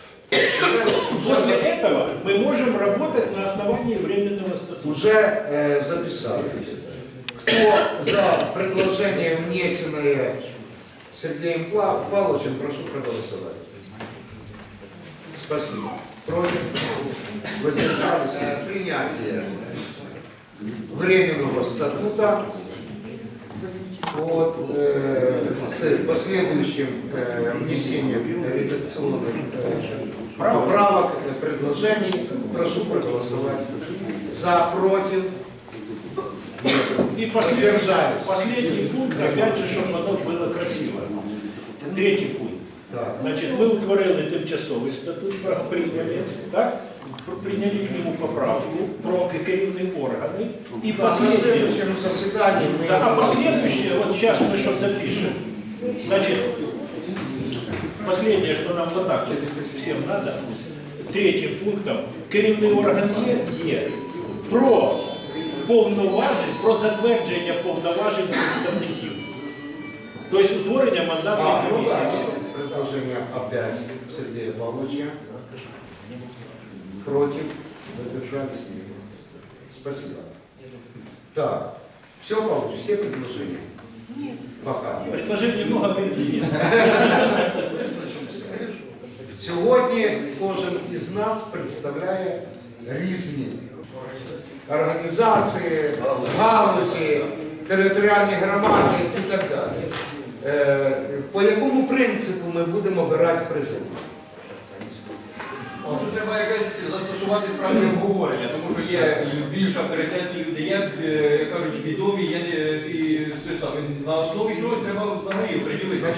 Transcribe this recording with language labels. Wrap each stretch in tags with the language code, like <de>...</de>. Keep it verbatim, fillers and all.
<uk>Після</uk> <ru>этого</ru> <uk>ми можемо працювати на основанні</uk> <ru>временного статута.</ru> <uk>Уже э, записали. Хто за предложення, внесене Сергеем Павловичем, прошу проголосувати.</uk> <ru>Спасибо. Против? Воздержались? Принятие временного статута от, э, с последующим э, внесением редакционных э, поправок, предложений. Прошу проголосовать. За, против? И последний, последний пункт, опять же, чтобы оно было красиво. Третий пункт.</ru> <uk>Так. Значить, ми утворили тимчасовий статут, прийняли, так? Прийняли</uk> <ru>к нему</ru> <uk>поправку про керівні органи. І на наступному засіданні ми...</uk> <ru>А последующее, вот сейчас мы что запишем. Значит, последнее, что нам вот так всем надо, третьим пунктом,</ru> <uk>керівний орган є, є про повноважень, про затвердження повноважень представників. Тобто утворення мандатної комісії.</uk> <ru>Предложение опять Сергея Павловича. Против. Воздержались. Спасибо. Так. Все, Павлович, все предложения? Нет. Пока. Предложений много, времени. Сегодня каждый из нас представляет</ru> <uk>різні</uk> <ru>организации, галузі, территориальные громади и так далее.</ru> <uk>По якому принципу ми будемо обирати президента? Тут треба якось застосувати справді обговорення, тому що є більш авторитетні люди, є, як кажуть, відомі, є і саме на основі чогось треба взагалі приділити.</uk>